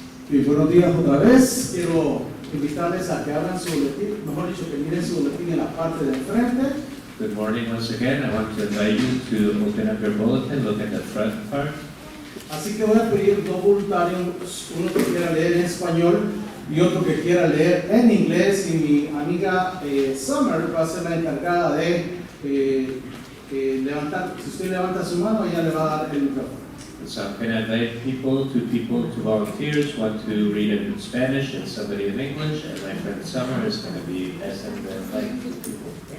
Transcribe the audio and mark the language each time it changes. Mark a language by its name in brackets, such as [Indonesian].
[Spanish] Y buenos días otra vez. Quiero invitarles a que abran su boletín, mejor dicho, que miren su boletín en la parte de enfrente. [English] Good morning once again. I want to invite you to open up your bulletin, look at the front part. [Spanish] Así que voy a pedir dos voluntarios, uno que quiera leer en español y otro que quiera leer en inglés. Y mi amiga Summer va a ser la encargada de levantar. Si usted levanta su mano, ella le va a dar el micrófono. [English] So I'm going to invite two volunteers, one to read it in Spanish and somebody in English, and my friend Summer is going to be asking the invite two people.